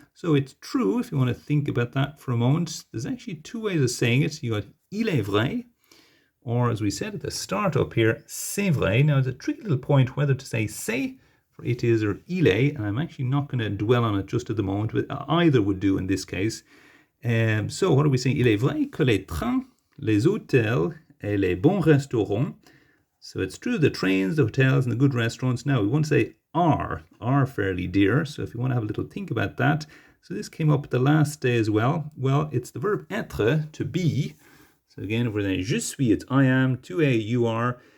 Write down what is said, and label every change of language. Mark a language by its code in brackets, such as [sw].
[en] So it's true, if you want to think about that for a moment. There's actually two ways of saying it. You got [fr] il est vrai, [en] or as we said at the start up here, [fr] c'est vrai. [en] Now it's a tricky little point whether to say c'est for it is or il est, and I'm actually not going to dwell on it just at the moment, but either would do in this case. So what are we saying? [fr] Il est vrai que les trains, les hôtels et les bons restaurants. [en] So it's true the trains, the hotels, and the good restaurants. Now we want to say are fairly dear. So if you want to have a little think about that. So this came up the last day as well. Well, it's the verb être, to be. So again, if we're saying [fr] je suis, [en] it's I am, [fr] tu es, [en] you are.